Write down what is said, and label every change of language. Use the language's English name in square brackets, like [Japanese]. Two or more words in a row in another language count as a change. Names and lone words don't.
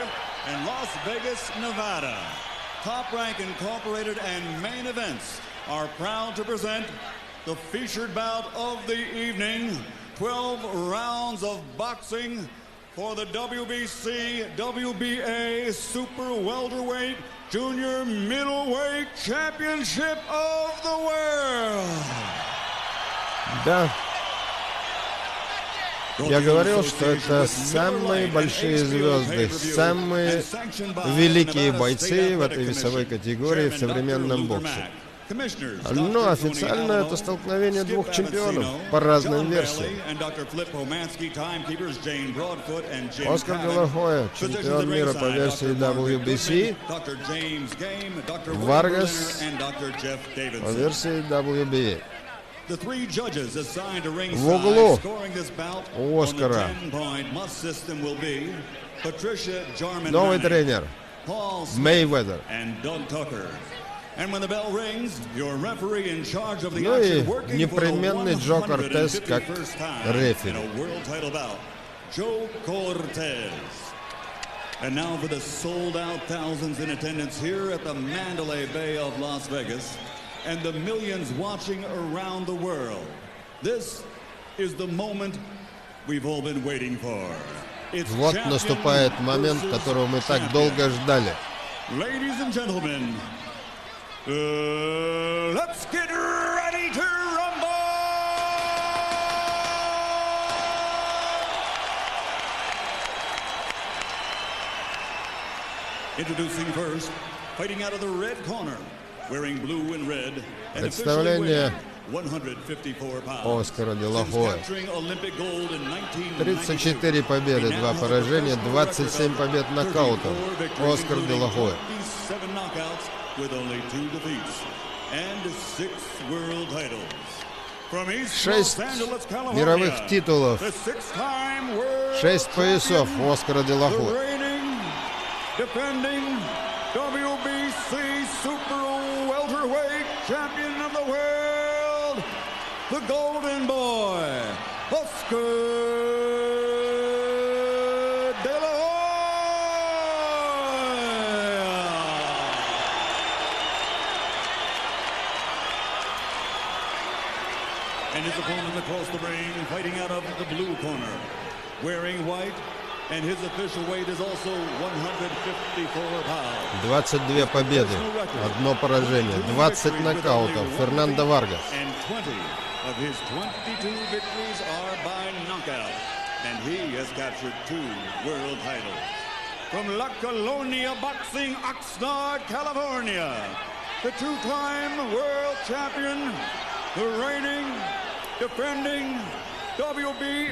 [English] in Las Vegas, Nevada, Top Rank Incorporated and Main Events are proud to present the featured bout of the evening, 12 rounds of boxing for the WBC, WBA Super Welterweight Junior Middleweight Championship of the World. [Russian] Да. Я говорил, что это самые большие звезды, самые великие бойцы в этой весовой категории в современном боксе. Но официально это столкновение двух чемпионов по разным версиям. Оскар де ла Хоя, чемпион мира по версии WBC, Варгас по версии WBA. В углу у Оскара новый тренер Мейвезер. Ну и непременный Джо Кортес как рефери. [English] And now for the sold-out thousands in attendance here at the Mandalay Bay of Las Vegas and the millions watching around the world. This is the moment we've all been waiting for. [Russian] Вот наступает момент, которого мы так долго ждали. [English] Ladies and gentlemen, let's get ready to rumble! Introducing first, fighting out of the red corner, wearing blue and red, and [Russian] Представление [English] 154 pounds. [Russian] Оскара де ла Хоя. 34 победы, 2 поражения, 27 побед нокаутом. Оскар де ла Хоя. 6 мировых титулов, 6 поясов у Оскара де ла Хоя. [English] Defending WBC Super Welterweight Champion of the World, the Golden Boy, Oscar de la Hoya. And his opponent across the ring, fighting out of the blue corner, wearing white. And his official weight is also 154 pounds. [Russian] 22 победы, 1 поражение, 20 нокаутов. Фернандо Варгас. [English] And 20 of his 22 victories are by knockout. And he has captured 2 world titles. From La Colonia Boxing, Oxnard, California, the 2-time world champion, the reigning, defending WBA